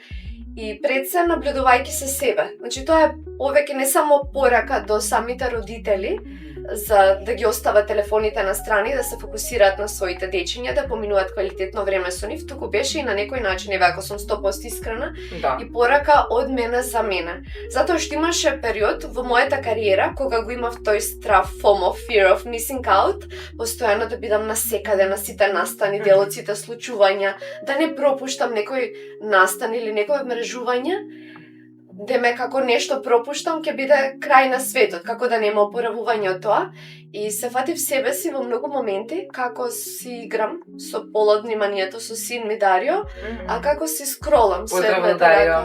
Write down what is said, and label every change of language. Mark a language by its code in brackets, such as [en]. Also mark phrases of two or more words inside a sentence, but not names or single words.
[mk] И пред се наблюдувајќи се себе. Значи тоа е повеќе не само порака до самите родители за да ги остават телефоните на страни, да се фокусираат на своите дечиња, да поминуваат квалитетно време со нив, туку беше и на некој начин, еве ако сум 100% искрена, да. И порака од мене за мене. Затоа што имаше период во мојата кариера кога го имав тој страв, [en] FOMO, fear of missing out, [mk] постојано да бидам насекаде на сите настани, делоците, случувања, да не пропуштам некој настан или некој мрежување, деме како нешто пропуштам ќе биде крај на светот, како да нема опоравување од тоа. И се фатив себе си во многу моменти како си играм со пола од вниманието со син ми Дарио, а како си скролам со едната рака.